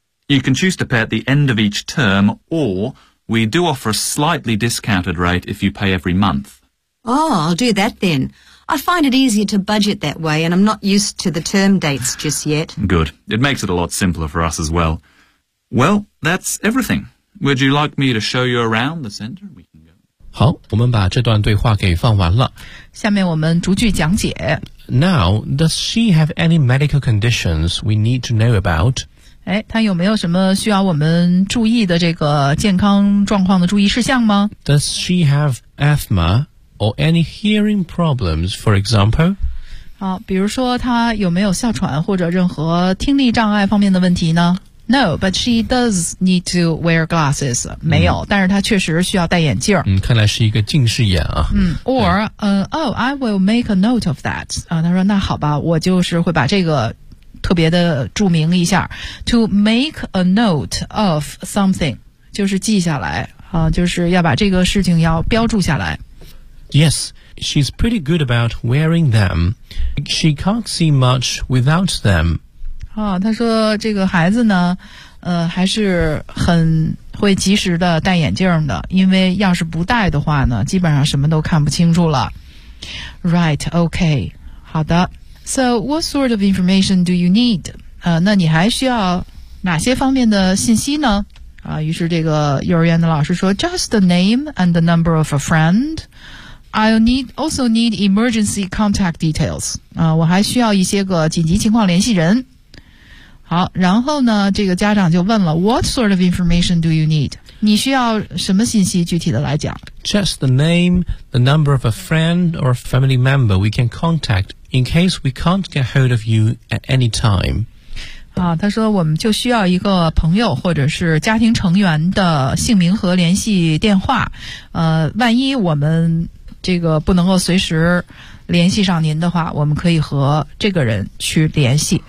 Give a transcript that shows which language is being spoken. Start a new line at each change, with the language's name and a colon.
English: You can choose to pay at the end of each term, or we do offer a slightly discounted rate if you pay every month. Oh, I'll do that then. I find it easier to budget that way, and I'm not used to the term dates just yet. Good. It makes it a lot simpler for us as well. Well, that's everything. Would you like me to show you around the centre? We can go.
Chinese: 好，我们把这段对话给放完了。下面我们逐句讲解。
English: Now, does she have any medical conditions we need to know about?
Chinese: 哎，她有没有什么需要我们注意的这个健康状况的注意事项吗？
English: Does she have asthma or any hearing problems, for example?
Chinese: 好，比如说她有没有哮喘或者任何听力障碍方面的问题呢？
English: No, but she does need to wear glasses.
Chinese: 没有，但是她确实需要戴眼镜。嗯，看来是一个近视眼啊。
English: 嗯 ，or I will make a note of that.
Chinese: 啊，她说那好吧，我就是会把这个特别的注明一下 ，
English: to make a note of something，
Chinese: 就是记下来啊，就是要把这个事情要标注下来。
English: Yes, she's pretty good about wearing them. She can't see much without them.
Chinese: 啊，她说这个孩子呢，还是很会及时的戴眼镜的，因为要是不戴的话呢，基本上什么都看不清楚了。
English: Right, okay,
Chinese: 好的。
English: So what sort of information do you need?
Chinese: 那你还需要哪些方面的信息呢？啊，于是这个幼儿园的老师说
English: ,just the name and the number of a friend. I also need emergency contact details.
Chinese: 啊，我还需要一些个紧急情况联系人。好，然后呢，这个家长就问了 ,
English: what sort of information do you need?
Chinese: 你需要什么信息具体的来讲
English: ?just the name, the number of a friend or a family member we can contact. In case we can't get hold of you at any time.
Chinese: 啊，他说我们就需要一个朋友或者是家庭成员的姓名和联系电话。万一我们这个不能够随时联系上您的话，我们可以和这个人去联系。